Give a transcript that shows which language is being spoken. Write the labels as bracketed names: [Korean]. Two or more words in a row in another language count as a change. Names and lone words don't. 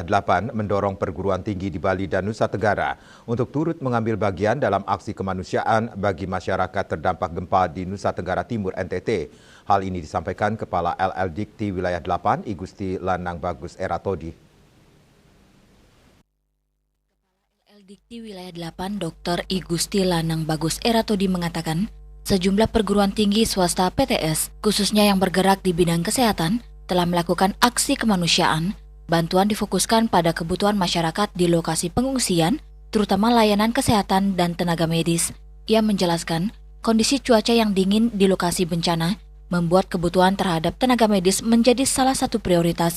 [Indonesian] 8 mendorong perguruan tinggi di Bali dan Nusa Tenggara untuk turut mengambil bagian dalam aksi kemanusiaan bagi masyarakat terdampak gempa di Nusa Tenggara Timur NTT. Hal ini disampaikan Kepala LL Dikti Wilayah 8 I Gusti Lanang Bagus Eratodi. LL Dikti Wilayah 8 Dr. I Gusti Lanang Bagus Eratodi mengatakan, sejumlah perguruan tinggi swasta PTS, khususnya yang bergerak di bidang kesehatan, telah melakukan aksi kemanusiaan. Bantuan difokuskan pada kebutuhan masyarakat di lokasi pengungsian, terutama layanan kesehatan dan tenaga medis. Ia menjelaskan, kondisi cuaca yang dingin di lokasi bencana membuat kebutuhan terhadap tenaga medis menjadi salah satu prioritas.